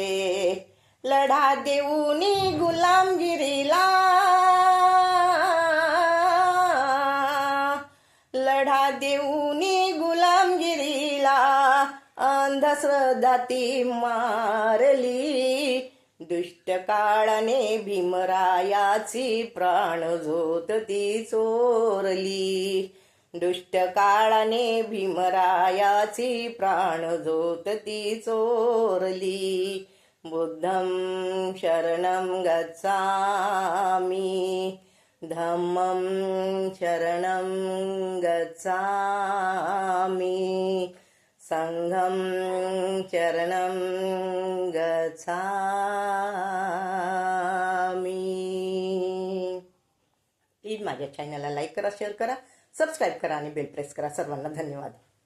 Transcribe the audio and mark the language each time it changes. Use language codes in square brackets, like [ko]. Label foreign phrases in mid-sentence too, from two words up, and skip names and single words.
[mr] लढा देऊनी गुलामगिरीला, लढा देऊनी गुलामगिरीला अंधश्रद्धा ती मारली. दुष्ट काळाने भीमरायाची प्राणज्योत ती चोरली. दुष्ट काळाने भीमरायाची प्राणज्योत ती चोरली. [pi] बुद्धं शरणं गच्छामि, धम्मं शरणं गच्छामि, संघं शरणं गच्छामि. [mr] माझ्या माझ्या चॅनलला लाईक करा, शेअर करा, सबस्क्राईब करा आणि [en] bell press [mr] करा. सर्वांना धन्यवाद.